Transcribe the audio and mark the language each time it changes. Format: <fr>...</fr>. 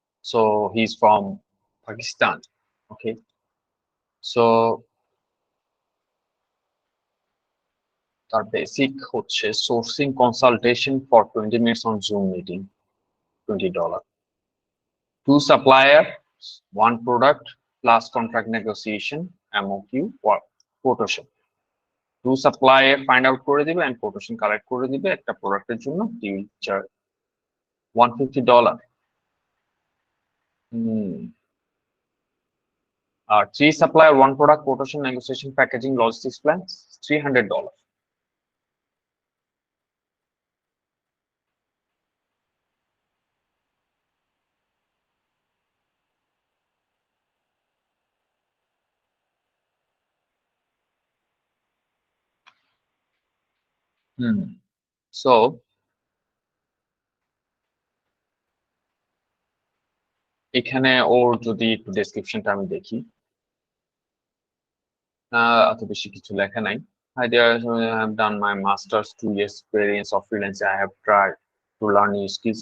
<bn>So he is from Pakistan. Okay, so তার basic হচ্ছে sourcing consultation for 20 minutes on zoom meeting, $20.</bn> <en>2 supplier, 1 product plus contract negotiation, MOQ, quotation.</en> <bn>2 supplier find out করে দিবে and quotation collect করে দিবে একটা প্রোডাক্টের জন্য, $150. আর 3 supplier, 1 product, quotation, negotiation, packaging, logistics plan, $300. So এখানে ওর যদি একটু ডেসক্রিপশনটা আমি দেখি, অত বেশি কিছু লেখা নাই।</bn> <en>Hi there, I have done my master's, 2 years experience of freelance. I have tried to learn new skills.</en>